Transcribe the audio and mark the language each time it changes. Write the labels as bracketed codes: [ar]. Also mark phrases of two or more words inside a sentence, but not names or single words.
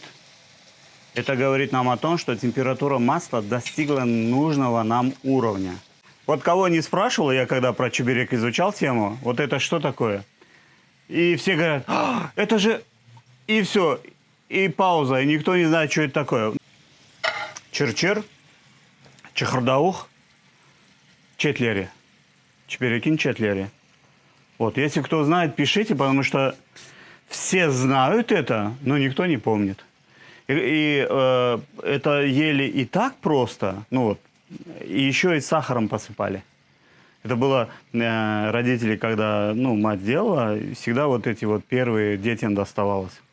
[ru] Это говорит нам о том, что температура масла достигла нужного нам уровня. Вот кого не спрашивал, я когда про чеберек изучал тему, вот это что такое? И все говорят, это же... И все, и пауза, и никто не знает, что это такое. [crh] Чырчыр, чахардаух, четлери. Чеберекин четлери. [ru] Вот, если кто знает, пишите, потому что все знают это, но никто не помнит. И это ели и так просто, ну вот, и еще и сахаром посыпали. Это было родители, когда, ну, мать делала, всегда вот эти вот первые детям доставалось.